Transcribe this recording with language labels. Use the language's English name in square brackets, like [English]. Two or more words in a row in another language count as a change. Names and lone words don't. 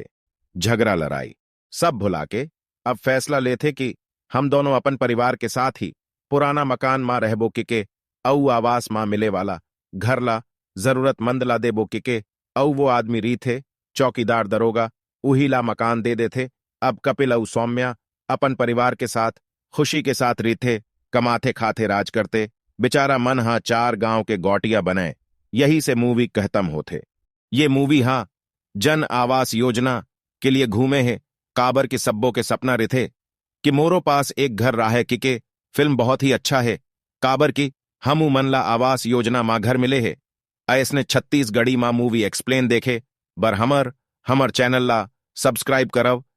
[Chhattisgarhi] झगड़ा लड़ाई सब भुला के अब फैसला लेते कि हम दोनों अपन परिवार के साथ ही पुराना मकान मां रहबो के औ आवास मां मिले वाला घर ला जरूरतमंद ला देबो के औ वो आदमी री थे चौकीदार दरोगा उही ला मकान दे देते। अब कपिल और सौम्या अपन परिवार के साथ खुशी के साथ री थे, कमाते खाते राज करते। बेचारा मन हा 4 गांव के गौटिया बने। यही से मूवी खत्म होते। ये मूवी हा जन आवास योजना के लिए घूमे है। काबर के सब्बों के सपना रहे कि मोरो पास एक घर राहे के फिल्म बहुत ही अच्छा है। काबर की हमू मन ला आवास योजना मां घर मिले है। ऐसने 36 मां [English] movie explain [Chhattisgarhi] देखे बर हमर चैनल ला सब्सक्राइब करव।